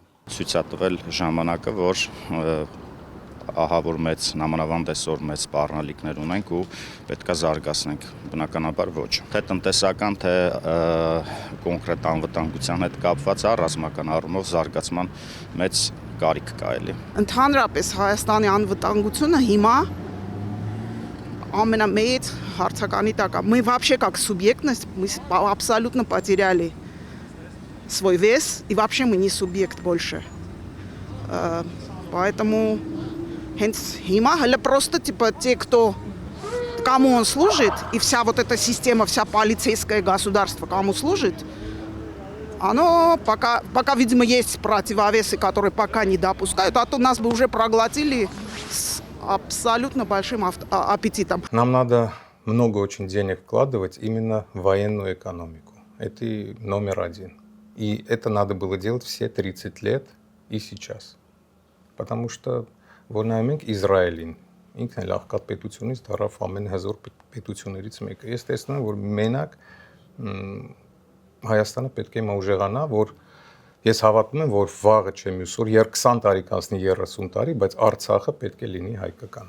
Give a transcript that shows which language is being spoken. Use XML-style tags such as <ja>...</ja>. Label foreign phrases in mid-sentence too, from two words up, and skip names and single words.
<hy>Ցույց է տվել ժամանակը, որ ահա որ մեծ նամանավանդ այսօր մեծ սպառնալիքներ ունենք ու պետքա զարգացնենք, բնականաբար ոչ։ Թե տնտեսական, թե կոնկրետ անվտանգության հետ կապված ռազմական առումով զարգացման մեծ կարիք կա էլի։ Ընդհանրապես Հայաստանի անվտանգությունը հիմա ամենամեծ հարցականի տակ է։</hy> <ru>Мы вообще как субъектность, мы абсолютно потеряли свой вес, и вообще мы не субъект больше. Поэтому Хима, просто типа те, кому он служит, и вся вот эта система, вся полицейское государство, кому служит, оно пока, видимо, есть противовесы, которые пока не допускают, а то нас бы уже проглотили с абсолютно большим аппетитом. Нам надо много очень денег вкладывать именно в военную экономику. Это номер один. И это надо было делать все 30 лет и сейчас. Потому что</ru> <hy>որնայում ենք Իսրայելին, ինքն էլ աղքատ պետությունից դառավ ամենահզոր պետություններից մեկը։ Ես տեսնում եմ, որ մենակ Հայաստանը պետք է ուժեղանա, որ ես հավատում եմ, որ վաղը չէ մյուս օր 20 տարի կանցնի 30 տարի, բայց Արցախը պետք է լինի հայկական։</hy>